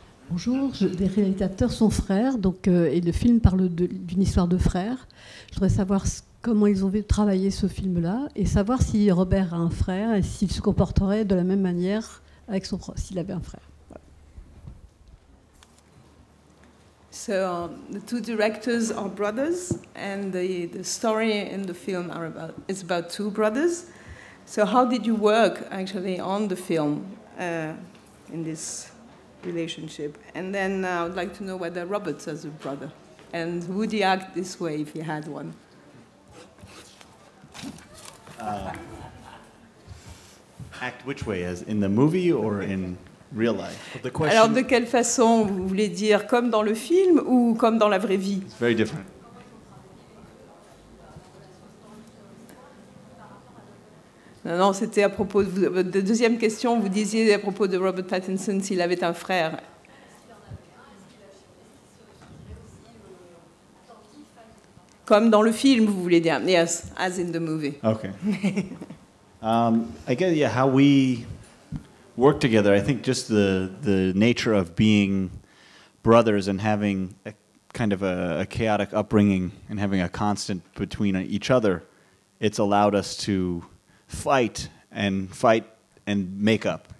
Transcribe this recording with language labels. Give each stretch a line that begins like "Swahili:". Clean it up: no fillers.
French: Bonjour, les réalisateurs sont frères, donc, et le film parle d'une histoire de frères. Je voudrais savoir comment ils ont travaillé ce film-là et savoir si Robert a un frère et s'il se comporterait de la même manière avec s'il avait un frère.
English: So the two directors are brothers, and the story in the film is about two brothers. So how did you work actually on the film in this relationship? And then I would like to know whether Robert has a brother, and would he act this way if he had one? Act which way, as in the movie or in real life? The question,
French: alors de quelle façon vous voulez dire, comme dans le film ou comme dans la vraie vie?
English: It's very different.
French: Non, c'était à propos de votre deuxième question. Vous disiez à propos de Robert Pattinson s'il avait un frère. Comme dans le film, vous voulez dire?
English: Yes, as in the movie. Okay. I guess, yeah, how we work together, I think just the nature of being brothers and having a kind of a chaotic upbringing and having a constant between each other, it's allowed us to fight and make up.